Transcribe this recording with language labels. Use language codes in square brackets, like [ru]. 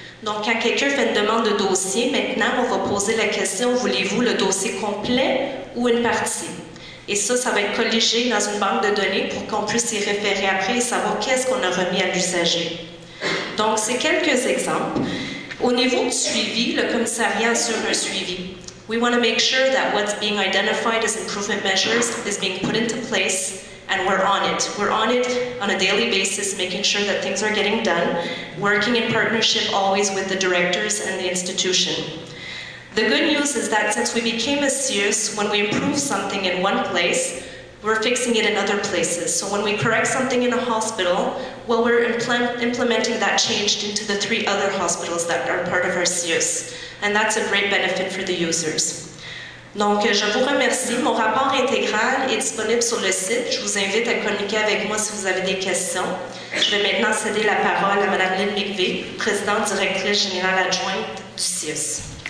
[fr] Donc, quand quelqu'un fait une demande de dossier, maintenant, on va poser la question, voulez-vous le dossier complet ou une partie? Et ça va être colligé dans une banque de données pour qu'on puisse y référer après et savoir qu'est-ce qu'on a remis à l'usager. Donc, c'est quelques exemples. Au niveau du suivi, le commissariat assure un suivi. [en] We want to make sure that what's being identified as improvement measures is being put into place, and we're on it. We're on it on a daily basis, making sure that things are getting done, working in partnership always with the directors and the institution. The good news is that since we became a CIUS, when we improve something in one place, we're fixing it in other places. So when we correct something in a hospital, well, we're implementing that change into the 3 other hospitals that are part of our CIUS. And that's a great benefit for the users. [fr] Donc, je vous remercie. Mon rapport intégral est disponible sur le site. Je vous invite à communiquer avec moi si vous avez des questions. Je vais maintenant céder la parole à Mme Lynn McVeigh, présidente directrice générale adjointe du CIUS.